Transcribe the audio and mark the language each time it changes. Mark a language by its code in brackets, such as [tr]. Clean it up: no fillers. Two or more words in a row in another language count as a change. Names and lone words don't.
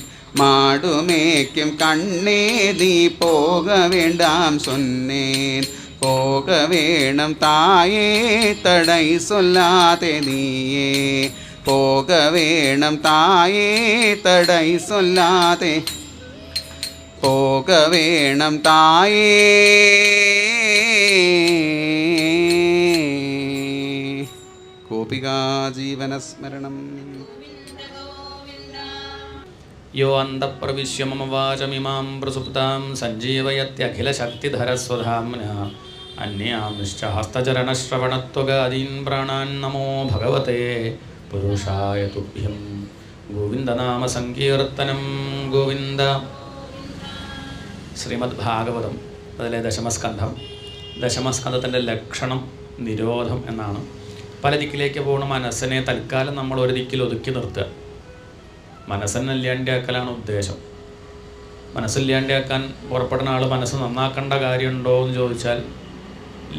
[ta] மாடு மேய்க்கும் கண்ணே நீ போக வேண்டாம் சொன்னேன். போக வேணும் தாயே தடை சொல்லாதே நீயே, போக வேணும் தாயே தடை சொல்லாதே. போக வேணும் தாயே. [sa] गोपिका जीवनस्मरणं। यो अन्तःप्रविश्य मम वाचमिमां प्रसुप्तां सञ्जीवयत्यखिलशक्तिधरस्वधाम्ना अन्यांश्च हस्तचरणश्रवणत्वगादीन् प्राणान् नमो भगवते पुरुषाय तुभ्यं। गोविन्दनामसङ्कीर्तनं गोविन्द। [ml] ശ്രീമദ്ഭാഗവതം അതിലെ ദശമസ്കന്ധം. ദശമസ്കന്ധത്തിൻ്റെ ലക്ഷണം നിരോധം എന്നാണ്. പല ദിക്കിലേക്ക് പോകുന്ന മനസ്സിനെ തൽക്കാലം നമ്മൾ ഒരു ദിക്കിൽ ഒതുക്കി നിർത്തുക. മനസ്സിനില്ലാണ്ടാക്കലാണ് ഉദ്ദേശം. മനസ്സില്ലാണ്ടാക്കാൻ പുറപ്പെടുന്ന ആൾ മനസ്സ് നന്നാക്കേണ്ട കാര്യമുണ്ടോ എന്ന് ചോദിച്ചാൽ ഇല്ല.